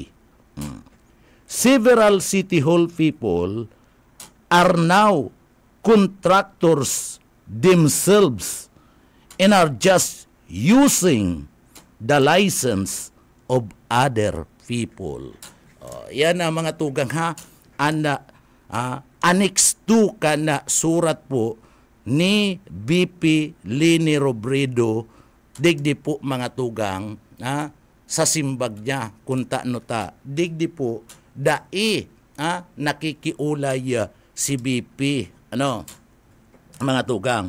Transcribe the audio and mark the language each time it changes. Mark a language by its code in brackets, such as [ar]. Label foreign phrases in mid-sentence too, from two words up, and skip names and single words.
[en] Several City Hall people are now contractors themselves and are just using the license of other people. [bik] Yan ang mga tugang ha. Annex 2 ka na surat po ni BP Lini Robredo, digdi po mga tugang sa simbag niya kunta nota, digdi po dai nakikiulay si BP mga tugang.